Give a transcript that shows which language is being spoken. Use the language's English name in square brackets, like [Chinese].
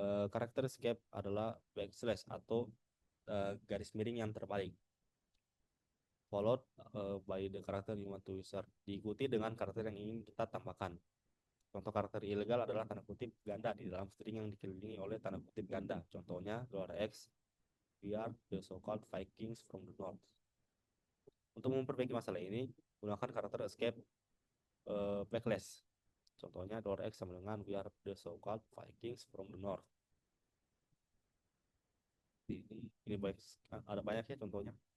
[Indonesian] Karakter escape adalah backslash atau garis miring yang terbalik, [English] followed by the character you want to insert, [Indonesian] diikuti dengan karakter yang ingin kita tambahkan. Contoh karakter ilegal adalah tanda kutip ganda di dalam string yang dikelilingi oleh tanda kutip ganda. Contohnya [English] $X, we are the so-called Vikings from the North. [Indonesian] Untuk memperbaiki masalah ini, gunakan karakter escape backlash. Contohnya $X sama dengan [English] we are the so-called Vikings from the North. [Indonesian] Ini baik, ada banyak ya contohnya.